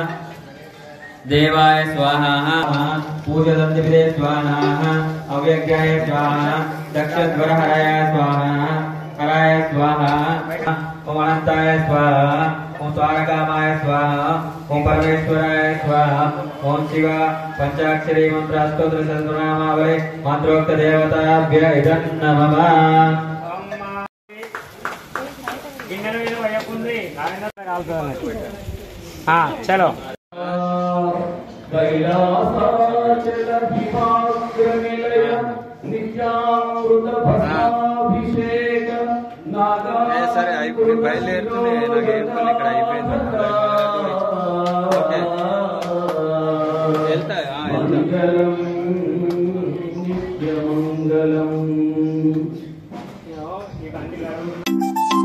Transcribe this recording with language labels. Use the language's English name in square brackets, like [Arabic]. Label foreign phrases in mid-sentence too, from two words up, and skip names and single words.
[Sanskrit] देवाय स्वाहा पूजदन्तिपदे स्वाहा अव्यज्ञाय स्वाहा दक्षध्वरहराय स्वाहा कराय स्वाहा ओम अनंताय स्वाहा ओम द्वारकामाय स्वाहा ओम परमेश्वराय स्वाहा ओम शिव पंचाक्षरी मंत्र स्तोत्र सहस्रनामावली मंत्रोक्त देवताभ्य इदं नमः [Hindi] चलो [Telugu] సరే అయిపోయి బయలుదేరుతూనే ఇలాగే ఇక్కడ అయిపోయింది ఓకే వెళ్తా